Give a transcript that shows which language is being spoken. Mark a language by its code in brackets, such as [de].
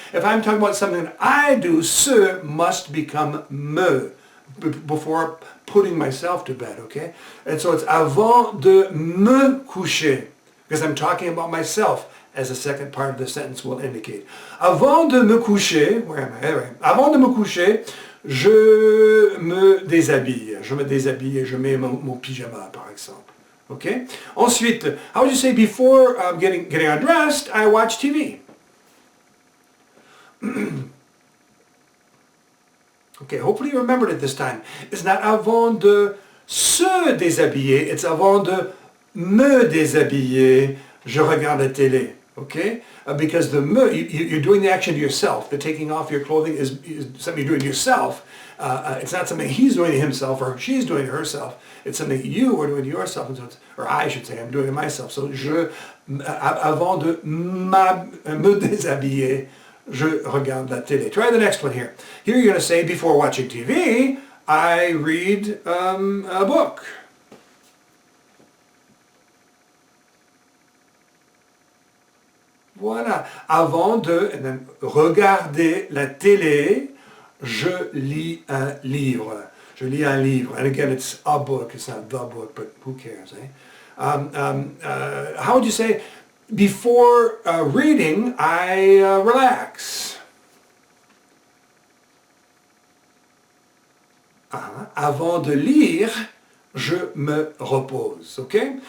[en] If I'm talking about something that I do, se must become me before putting myself to bed, okay? And so it's [fr] avant de me coucher, [en] because I'm talking about myself, as the second part of the sentence will indicate. [fr] Avant de me coucher, [en] where am I? Right. [fr] Avant de me coucher, je me déshabille. Je me déshabille et je mets mon pyjama, par exemple. [en] Okay? [fr] Ensuite, [en] how would you say, before getting undressed, I watch TV? Okay, hopefully you remembered it this time. It's not [fr] avant de se déshabiller, it's avant de me déshabiller, je regarde la télé. [en] Okay? Because the me, you're doing the action to yourself. The taking off your clothing is something you're doing to yourself. It's not something he's doing to himself or she's doing to herself. It's something you are doing to yourself. And so or I should say, I'm doing it myself. So, [fr] avant de me déshabiller, je regarde la télé. [en] Try the next one here. Here you're going to say, before watching TV, I read a book. [fr] Voilà. Avant de, [en] and then, [fr] regarder la télé, je lis un livre. Je lis un livre. [en] And again, it's a book. It's not the book, but who cares, eh? How would you say, before reading, I relax? [fr] Avant de lire, je me repose. [en] Okay?